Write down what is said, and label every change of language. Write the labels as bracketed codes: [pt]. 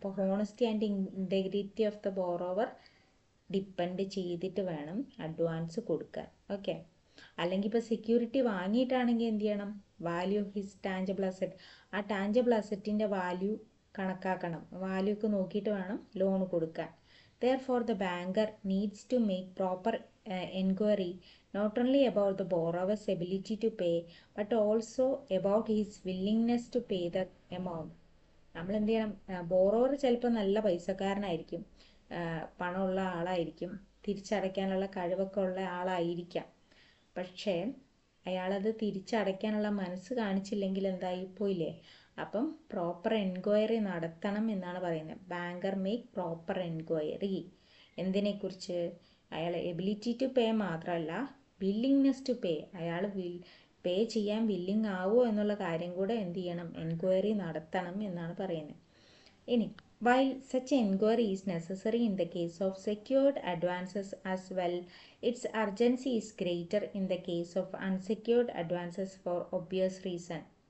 [ml] അപ്പോൾ honesty and integrity of the borrower depend ചെയ്തിട്ട് വേണം അഡ്വാൻസ് കൊടുക്കാൻ. ഓക്കെ, അല്ലെങ്കിൽ ഇപ്പോൾ സെക്യൂരിറ്റി വാങ്ങിയിട്ടാണെങ്കിൽ എന്ത് ചെയ്യണം, value of his tangible asset, ആ ടാഞ്ചിബിൾ അസെറ്റിൻ്റെ വാല്യൂ കണക്കാക്കണം, വാല്യൂ ഒക്കെ നോക്കിയിട്ട് വേണം ലോൺ കൊടുക്കാൻ. [en] Therefore, the banker needs to make proper enquiry not only about the borrower's ability to pay but also about his willingness to pay the amount. [ml] നമ്മൾ എന്ത് ചെയ്യണം, borrower ചിലപ്പോൾ നല്ല പൈസക്കാരനായിരിക്കും, പണമുള്ള ആളായിരിക്കും, തിരിച്ചടയ്ക്കാനുള്ള കഴിവൊക്കെ ഉള്ള ആളായിരിക്കാം. പക്ഷേ അയാളത് തിരിച്ചടയ്ക്കാനുള്ള മനസ്സ് കാണിച്ചില്ലെങ്കിൽ എന്തായിപ്പോയില്ലേ. അപ്പം പ്രോപ്പർ എൻക്വയറി നടത്തണം എന്നാണ് പറയുന്നത്. ബാങ്കർ മേക്ക് പ്രോപ്പർ എൻക്വയറി എന്തിനെക്കുറിച്ച്, അയാൾ എബിലിറ്റി ടു പേ മാത്രമല്ല, വില്ലിങ്നെസ് ടു പേ, അയാൾ പേ ചെയ്യാൻ വില്ലിങ് ആവുമോ എന്നുള്ള കാര്യം കൂടെ എന്ത് ചെയ്യണം, എൻക്വയറി നടത്തണം എന്നാണ് പറയുന്നത്. ഇനി [en] while such enquiry is necessary in the case of secured advances as well, its urgency is greater in the case of unsecured advances for obvious reason.